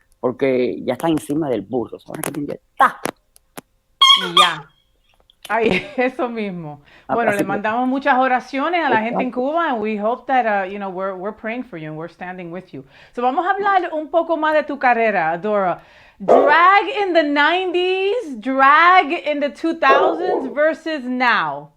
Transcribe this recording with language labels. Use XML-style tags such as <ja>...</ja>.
<es>Porque ya están encima del burro, ahora que está. Ya. Ay, eso mismo. Bueno, le mandamos muchas oraciones a la gente en Cuba</es> <en>and we hope that we're praying for you and we're standing with you. So</en> <es>vamos a hablar un poco más de tu carrera, Adora.</es> <en>Drag in the 90s, drag in the 2000s versus now.</en>